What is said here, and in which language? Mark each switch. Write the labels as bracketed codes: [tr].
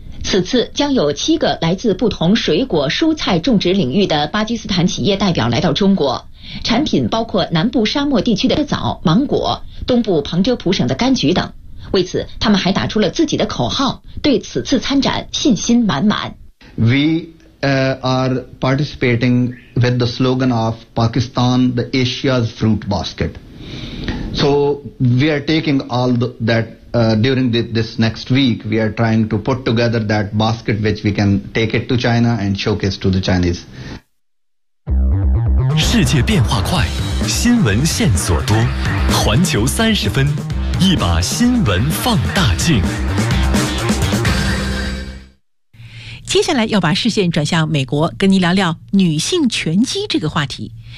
[zh] 此次将有7个来自不同水果蔬菜种植领域的巴基斯坦企业代表来到中国，产品包括南部沙漠地区的枣、芒果，东部旁遮普省的柑橘等。为此，他们还打出了自己的口号，对此次参展信心满满。 [en] We are participating with the slogan of Pakistan, the Asia's fruit basket. So we are taking all during this next week, we are trying to put together that basket which we can take it to China and showcase to the Chinese. [zh] 世界变化快，新闻线索多，环球三十分，一把新闻放大镜。接下来要把视线转向美国，跟您聊聊女性拳击这个话题。